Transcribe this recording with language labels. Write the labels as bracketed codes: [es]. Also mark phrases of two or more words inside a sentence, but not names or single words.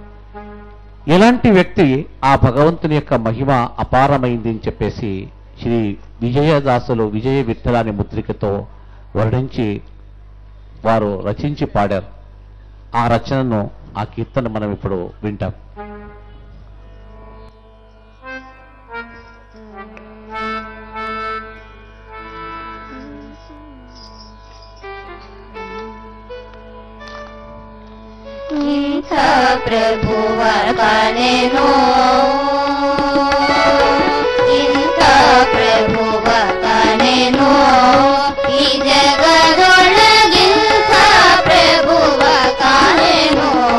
[te] ఎలాంటి వ్యక్తి ఆ భగవంతుని యొక్క మహిమ అపారమైంది అని చెప్పేసి శ్రీ విజయదాసులు విజయ విఠలాని ముద్రికతో వర్ణించి వారు రచించి పాడారు. ఆ రచనను ఆ కీర్తన మనం ఇప్పుడు వింటాం. [kn] ಇಂಥ ಪ್ರಭುವ ಕಾಣೆನೋ, ಇಂಥ ಪ್ರಭುವ ಕಾಣೆನೋ, ಈ ಜಗದೊಳಗಿಂಥ ಪ್ರಭುವ ಕಾಣೆನೋ,